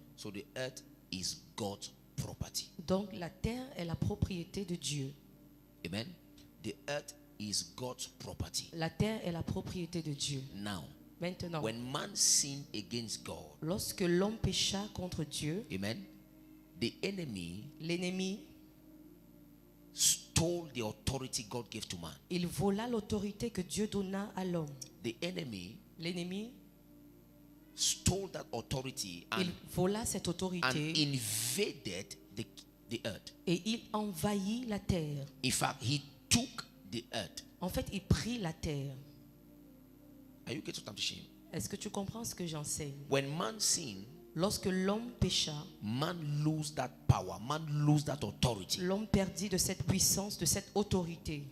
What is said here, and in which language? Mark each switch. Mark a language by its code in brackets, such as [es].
[en] So the earth is God's property. [fr] Donc la terre est la propriété de Dieu. [en] Amen. The earth is God's property. [fr] La terre est la propriété de Dieu. [en] Now, [fr] Maintenant, [en] when man sinned against God, [fr] lorsque l'homme pécha contre Dieu, [en] amen, the enemy [fr] l'ennemi, [en] stole the authority God gave to man. [fr] il vola l'autorité que Dieu donna à l'homme. [en] The enemy [fr] L'ennemi, [en] stole that authority [fr] il vola cette [en] and [fr] autorité [en] invaded the earth. [fr] et il envahit la terre. [en] In fact, he took the earth. [fr] En fait, il prit la terre. [en] Are you getting what I'm saying? [fr] Est-ce que tu comprends ce que j'enseigne? [en] When man sinned, [fr] Lorsque l'homme pécha, [en] man lose that power, man lose that authority. [fr] l'homme perdit de cette puissance, de cette autorité.